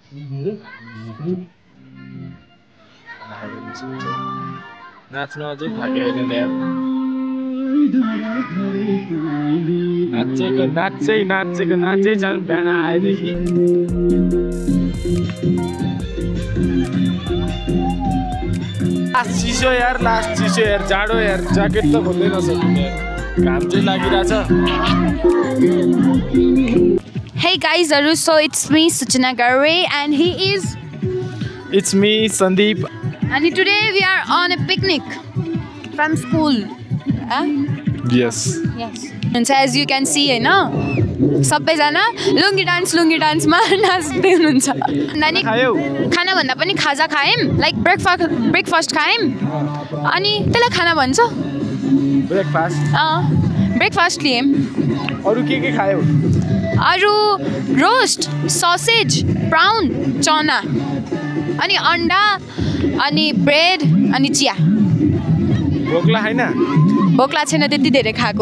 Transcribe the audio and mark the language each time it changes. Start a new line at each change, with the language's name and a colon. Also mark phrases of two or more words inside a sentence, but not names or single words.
Nepali: नाच्न अझै थाक्यो होइन नाच्दै छन् बिहान आएदेखि चिसो यार लास्ट चिसो यार जाडो यार ज्याकेट त खोल्दै नसक्नु यार घाम चाहिँ लागिरहेछ
English: Hey guys, so it's me Suchana Garre and he is It's me Sandeep and today we are on a picnic from school. Yes. And so as you can see,
Nepali: है ना सबैजना लुङ्गी डान्समा नाच्दै हुनुहुन्छ अनि खाना भन्दा पनि खाजा खायौँ लाइक ब्रेकफास्ट खायौँ अनि त्यसलाई खाना भन्छ ब्रेकफास्ट लियौँ अरू के खायौ अरू
English: roast sausage prawn
Nepali: चना अनि अन्डा अनि ब्रेड अनि चिया भोकला छैन त्यति धेरै खाएको